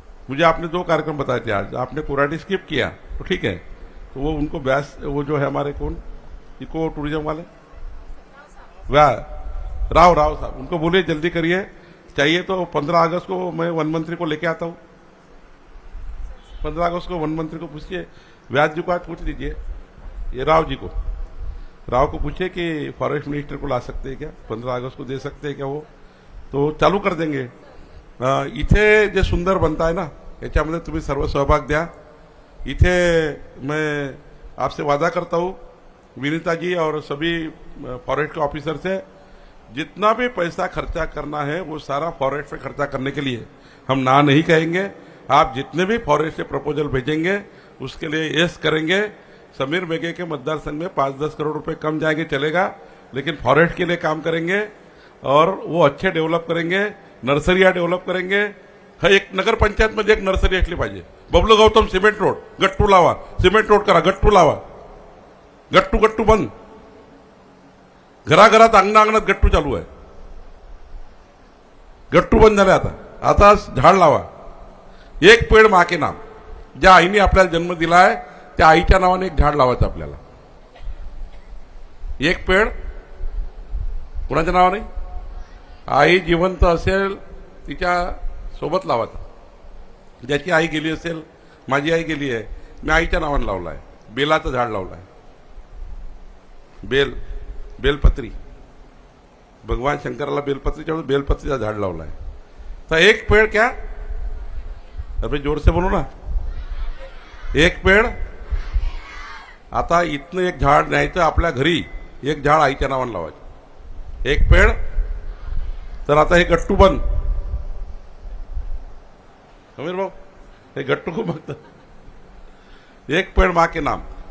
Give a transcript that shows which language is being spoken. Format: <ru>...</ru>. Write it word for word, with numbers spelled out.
<hi>मुझे आपने दो कार्यक्रम बताए थे, आज आपने कुराड़ी स्किप किया तो ठीक है, तो वो उनको व्यास वो जो है हमारे कौन इको टूरिज्म वाले व्या राव राव साहब, उनको बोलिए जल्दी करिए, चाहिए तो पंद्रह अगस्त को मैं वन मंत्री को लेके आता हूँ। पंद्रह अगस्त को वन मंत्री को पूछिए, व्यास जी को आज पूछ लीजिए, ये राव जी को राव को पूछिए कि फॉरेस्ट मिनिस्टर को ला सकते हैं क्या, पंद्रह अगस्त को दे सकते हैं क्या, वो तो चालू कर देंगे।</hi> <mr>इथे जे सुंदर बनता है ना, याच्यामध्ये तुम्ही सर्व सहभाग द्या।</mr> <hi>इथे मैं आपसे वादा करता हूँ विनीता जी और सभी फॉरेस्ट के ऑफिसर से, जितना भी पैसा खर्चा करना है वो सारा फॉरेस्ट पे खर्चा करने के लिए हम ना नहीं कहेंगे। आप जितने भी फॉरेस्ट से प्रपोजल भेजेंगे उसके लिए येस करेंगे। समीर मेघे के मतदार संघ में पाँच दस करोड़ रुपए कम जाएंगे, चलेगा, लेकिन फॉरेस्ट के लिए काम करेंगे और वो अच्छे डेव्हलप करेंगे, नर्सरिया डेव्हलप करेंगे।</hi> <mr>हा, एक नगर पंचायतमध्ये एक नर्सरी असली पाहिजे. बबलू गौतम सिमेंट रोड, गट्टू लावा, सिमेंट रोड करा, गट्टू लावा, गट्टू गट्टू बंद, घराघरात अंगणा अंगणात गट्टू चालू आहे, गट्टू बंद झाले आता, आता झाड लावा.</mr> <hi>एक पेड़ माँ के नाम,</hi> <mr>ज्या आईने आपल्याला जन्म दिला आहे त्या आईच्या नावाने एक झाड लावायचं आपल्याला. एक पेड़ कोणाच्या नावाने, आई जिवंत असेल तिच्या सोबत लावायचा. ज्याची आई गेली असेल, माझी आई गेली आहे, मी आईच्या नावाने लावला आहे, बेलाचं झाड लावलं आहे, बेल बेलपत्री, भगवान शंकराला बेलपत्रीच्या वेळेस बेलपत्रीचं झाड लावलं आहे.</mr> <hi>तर एक पेड़ क्या, अभी जोर से बोलो ना, एक पेड़.</hi> <mr>आता इतनं एक झाड न्यायचं आपल्या घरी, एक झाड आईच्या नावानं लावायचं, एक पेड़. तर आता हे गट्टू बंद, समीर भाऊ हे गट्टू खूप बघतात.</mr> <hi>एक पेड़ माँ के नाम.</hi>